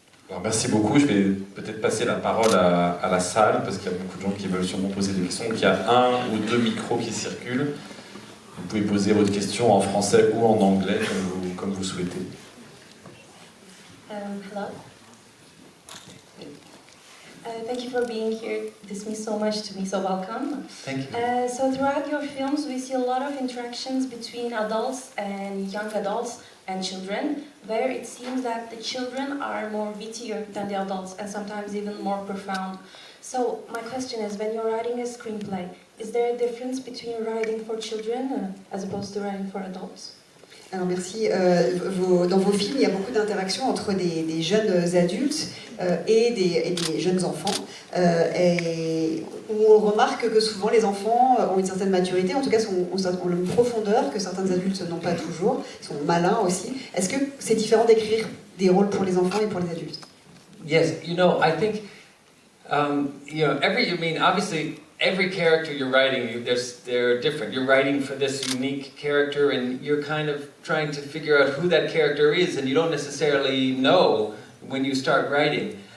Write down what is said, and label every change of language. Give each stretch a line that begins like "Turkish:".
French: Alors, merci beaucoup. Je vais peut-être passer la parole à la salle, parce qu'il y a beaucoup de gens qui veulent sûrement poser des questions. Donc, il y a 1 ou 2 micros qui circulent. Vous pouvez poser votre question en français ou en anglais, comme vous souhaitez.
English: Hello. Thank you for being here. This means so much to me, so welcome. Thank you. So throughout your films, we see a lot of interactions between adults and young adults and children, where it seems that the children are more wittier than the adults and sometimes even more profound. So my question is, when you're writing a screenplay, is there a difference between writing for children as opposed to writing for adults?
French: Alors merci. Dans vos films, il y a beaucoup d'interactions entre des jeunes adultes et des jeunes enfants. Et où on remarque que souvent les enfants ont une certaine maturité, en tout cas ont une profondeur que certains adultes n'ont pas toujours, ils sont malins aussi. Est-ce que c'est différent d'écrire des rôles pour les enfants et pour les adultes?
English: Yes, I think, obviously, every character you're writing, they're different. You're writing for this unique character, and you're kind of trying to figure out who that character is, and you don't necessarily know when you start writing.